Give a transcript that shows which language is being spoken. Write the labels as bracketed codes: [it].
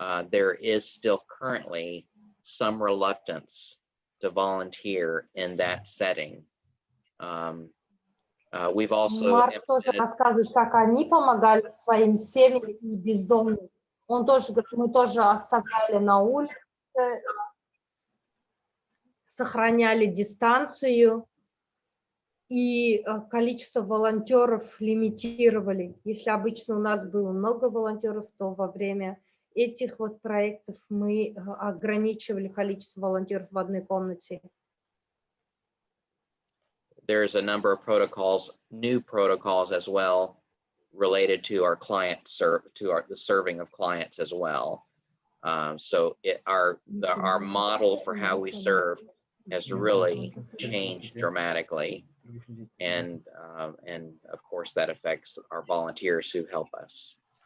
[en] There is still currently some reluctance to volunteer in that setting. We've also [ru] Марк тоже [en] implemented, [ru] рассказывает, как они помогали своим семьям и бездомным. Он тоже говорит, мы тоже оставляли на улице, сохраняли дистанцию и количество волонтеров лимитировали. Если обычно у нас было много волонтеров, то во время этих вот проектов мы ограничивали количество волонтеров в одной комнате. [en] there's a number of protocols, new protocols as well, related to our client the serving of clients as well. So our model for how we serve has really changed dramatically, and of course that affects our volunteers who help us.